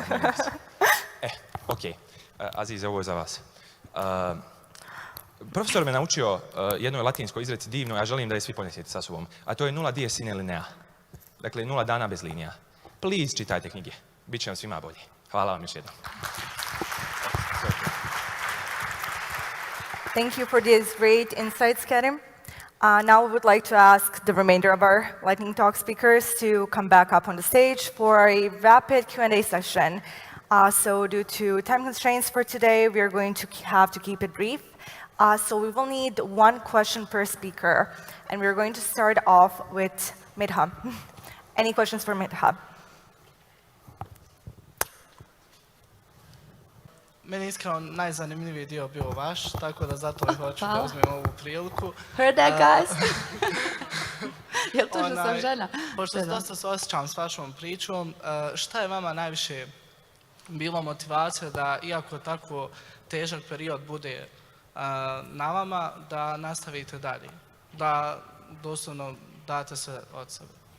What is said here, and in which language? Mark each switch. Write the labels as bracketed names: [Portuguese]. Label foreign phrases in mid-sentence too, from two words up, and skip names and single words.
[Bosnian] Ok, Azize, ovo je za vas. Profesor me naučio jednoj latinskoj izreci divno, ja želim da je svi ponesete sa sobom, a to je [Latin] nula dies sine linea. [Bosnian] Dakle, 0 dana bez linija. Please, čitajte knjige, bit će vam svima bolje. Hvala vam još jednom. [English] Thank you for these great insights, Kerim. Now we would like to ask the remainder of our lightning talk speakers to come back up on the stage for a rapid Q&A session. So due to time constraints for today, we are going to have to keep it brief. So we will need one question per speaker. And we're going to start off with Mirha. Any questions for Mirha? [Bosnian] Meni je iskreno najzanimljiviji dio bio vaš, tako da zato i hoću da uzmem ovu priliku. [English] Heard that, guys? [Bosnian] Jel to što sam žena? Pošto dosta se osjećam s vašom pričom, šta je vama najviše bilo motivacija da, iako tako težak period bude na vama, da nastavite dalje? Da doslovno date se od sebe?